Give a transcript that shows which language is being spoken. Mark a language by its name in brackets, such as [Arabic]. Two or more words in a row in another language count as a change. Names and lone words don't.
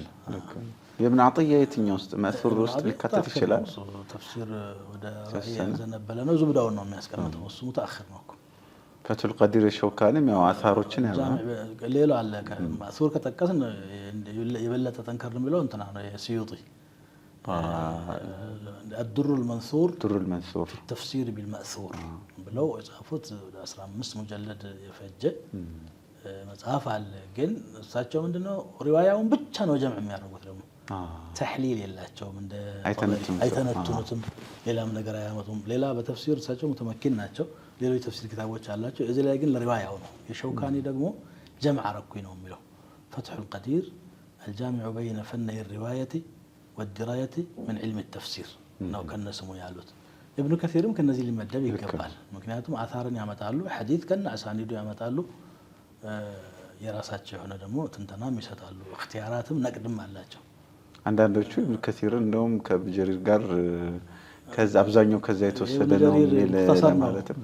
[Amharic] የኢብኑ ዐጢያ የትኛው ውስጥ መእሱር ውስጥ ሊካተት ይችላል? ተፍሲር ወደ ራእይ ያዘነበለ ነው። ዙብዳውን ነው የሚያስቀምጠው። እሱ ሙተአኺር ነው እኮ። ፈቱል ቀዲር የሸውካኒም ያው አሳሮችን ያለው ሌላ አለ። መእሱር ከጠቀስን የበለጠ ጠንከር የሚለው እንትና ነው የስዩጢ الدر المنثور في التفسير بالمأثور ብለው የጻፉት 15 ሙጀለድ የፈጀ መጽሐፍ አለ። ግን እሳቸው ምንድነው ሪዋያውን ብቻ ነው ጀምዕ የሚያደርጉት። ደግሞ ተሕሊል የላቸውም። እንደ አይተነትኑትም። ሌላም ነገር አያመጡም። ሌላ በተፍሲር እሳቸው ሙተመኪን ናቸው። ሌሎች ተፍሲር ኪታቦች አላቸው። እዚህ ላይ ግን ለሪዋያው ነው። የሸውካኒ ደግሞ ጀምዕ አረኩኝ ነው የሚለው። ፈትሑል ቀዲር الجامع بين فني الرواية والدراية من علم التفسير ነው ከነስሙ ያሉት። ኢብኑ ከሲርም ከነዚህ ሊመደብ ይገባል። ምክንያቱም አሳርን ያመጣሉ፣ ሐዲስ ከነ አሳኒዱ ያመጣሉ። የራሳቸው የሆነ ደግሞ ትንተናም ይሰጣሉ። እክትያራትም ነቅድም አላቸው። አንዳንዶቹ ኢብኑ ከሲር እንደውም ከኢብኑ ጀሪር ጋር ከዛ አብዛኛው ከዛ የተወሰደ ነው ለማለትም